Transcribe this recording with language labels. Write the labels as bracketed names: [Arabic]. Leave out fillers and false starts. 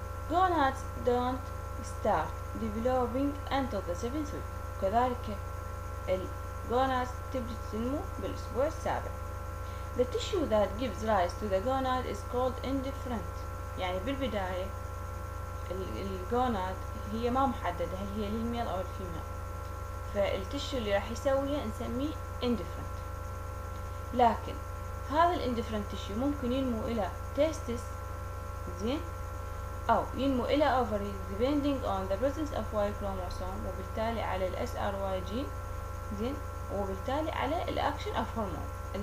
[English] Gonads don't start developing until the 7th week. [Arabic] وكذلك الجونادز تبدأ تنمو بالأسبوع السابع. [English] The tissue that gives rise to the gonad is called indifferent. [Arabic] يعني بالبداية الجوناد هي ما محددة هل هي للميل أو الفيميل، فالتشو اللي راح يسويها نسميه indifferent. لكن هذا الاندفرنت تشو ممكن ينمو إلى testis زين أو ينمو إلى ovaries [English] depending on the presence of Y chromosome، [Arabic] وبالتالي على ال SRY gene زين، وبالتالي على الأكشن of hormone.